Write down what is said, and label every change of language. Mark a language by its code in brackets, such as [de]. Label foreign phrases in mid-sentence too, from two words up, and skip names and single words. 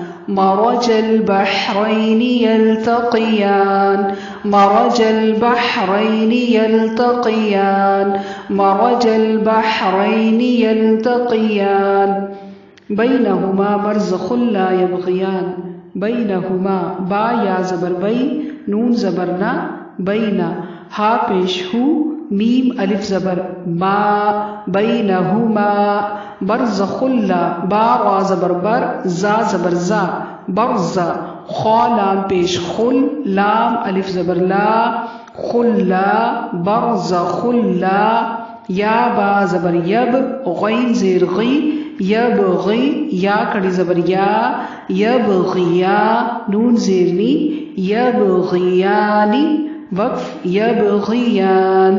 [ar] مرج البحرين يلتقيان. مرج البحرين يلتقيان. مرج البحرين يلتقيان. بينهما برزخ لا يبغيان. [ur] بینہما، با یا زبر بے، نون زبر نا، بینا، ہا پیش ہو، میم الف زبر ما، بینہما. برزخ لا، با را زبر بر، جا زبر جا، برزا، خا لام پیش خل، لام الف زبر لا، خلا، برزخ لا. یا با زبر یب، غین زیر غی، یبغی، یا کھڑی زبر یا, یبغیا، نون زیر نی، یبغیانی، وقف، یبغیان.